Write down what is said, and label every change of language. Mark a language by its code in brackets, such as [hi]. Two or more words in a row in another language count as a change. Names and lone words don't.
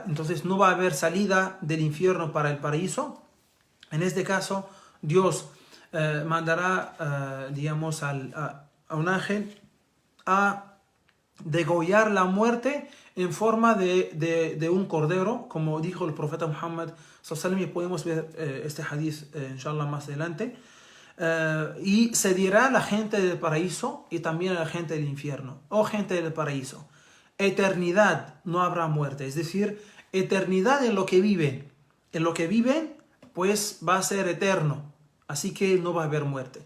[es] Entonces no va a haber salida del infierno para el paraíso. En este caso, Dios mandará, digamos, a un ángel a degollar la muerte en forma de un cordero, como dijo el profeta Muhammad [ar] صلى الله عليه وسلم, [es] y podemos ver este hadith inshallah más adelante. Y se dirá a la gente del paraíso y también a la gente del infierno: oh gente del paraíso, eternidad, no habrá muerte, es decir, eternidad en lo que viven. En lo que viven, pues va a ser eterno, así que no va a haber muerte.